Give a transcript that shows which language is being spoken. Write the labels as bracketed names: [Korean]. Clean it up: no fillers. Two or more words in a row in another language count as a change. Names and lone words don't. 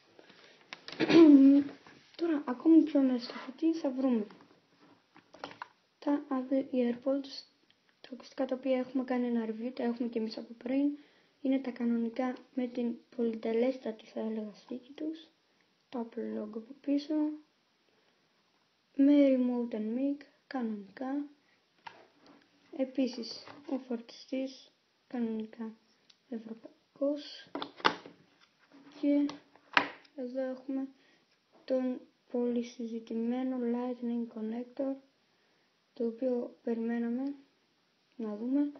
[Greek] Τώρα ακόμη πιο μέσα στο κουτί θα βρούμε τα AirPods, τα ακουστικά τα οποία έχουμε κάνει ένα review, τα έχουμε και εμείς από πριν. Είναι τα κανονικά με την πολυτελέστατη θα έλεγα στίκη τους, το Apple logo από πίσω, με [English] remote and mic [Greek] κανονικά. Επίσης ο φορτιστής κανονικά ευρωπαϊκός, και εδώ έχουμε τον πολύ συζητημένο [English] lightning connector, [Greek] το οποίο περιμέναμε να δούμε.